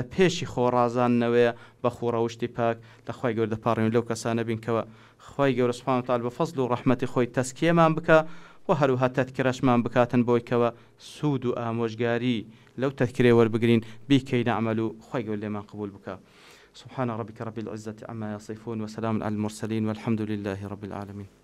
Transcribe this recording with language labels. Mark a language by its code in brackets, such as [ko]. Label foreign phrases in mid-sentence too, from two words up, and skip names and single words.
[ckb] پێشی خۆڕازاننەوەیە بە خۆڕەوشتی پاک لە خوای گەورە دەپاڕێن لەو کەسانە بین کەوە خوای گەورە سوبحانە وتعالا بە فەزڵ و ڕەحمەتی خۆی تەزکیەمان بکە و هەروەها تەذکرەشمان بکاتن بۆی کەوە سوود و ئامۆژگاری لەو تەذکرەیە وەربگرین بیکەینە عەمەل و خوای گەورە لێمان قبول بکە [ar] سبحان ربك رب العزة عما يصفون وسلام على المرسلين والحمد لله رب العالمين.